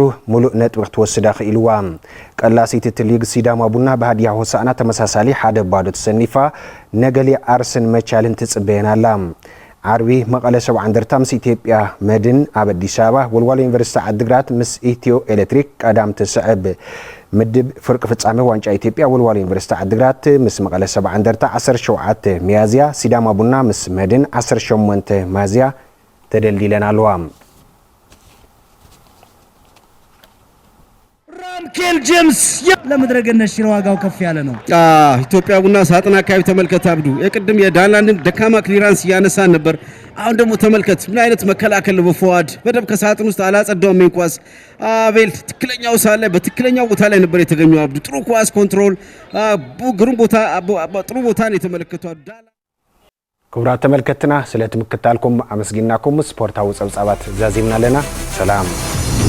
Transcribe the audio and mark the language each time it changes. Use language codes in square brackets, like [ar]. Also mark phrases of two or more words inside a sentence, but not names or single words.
[ti] ሙሉእ ነጥቢ ክትወስዳ ክኢልዋ ቀላሲት ሊግ ሲዳማ ቡና በሃዲያ ሆሳዕና ተመሳሳሊ ሓደ ባዶ ተሰኒፋ ነገሊ ኣርስን መቻልን ትጽበየናላ ዓርቢ መቀለ 70 እንደርታ ምስ ኢትዮጵያ መድን ኣብ አዲስ አበባ ወልዋሎ ዩኒቨርሲቲ ዓድግራት ምስ ኢትዮ ኤሌክትሪክ ቀዳም ተሰዕብ ምድብ ፍርቅ ፍጻሜ ዋንጫ ኢትዮጵያ ወልዋሎ ዩኒቨርሲቲ ዓድግራት ምስ መቀለ 70 እንደርታ 17 ሚያዝያ ሲዳማ ቡና ምስ መድን 18 ሚያዝያ ተደልዲለናልዋ [am] ኬል ጄምስ ለምድረገነት ሽረ ዋጋው ከፍ ያለ ነው ኢትዮጵያ ቡና ሳጥና አካባቢ ተመልከት አብዱ የቅድም የዳንላንድን ደካማ ክሊራንስ ያነሳን ነበር አሁን ደግሞ ተመልከት ምን አይነት መከላከል በፎዋድ በደብ ከሳጥን ውስጥ አላጸዳውም እንኳስ አቤል ትክክለኛው ሳለ በትክክለኛው ቦታ ላይ ነበር የተገኘው አብዱ ጥሩ ኳስ ኮንትሮል ግሩም ቦታ ጥሩ ቦታ ነው የተመለከተው [ti] ክቡራት ተመልከትና ስለትምክታልኩም አመስግናኩም ስፖርታዊ ጸብጻባት ዛዚምና ለና ሰላም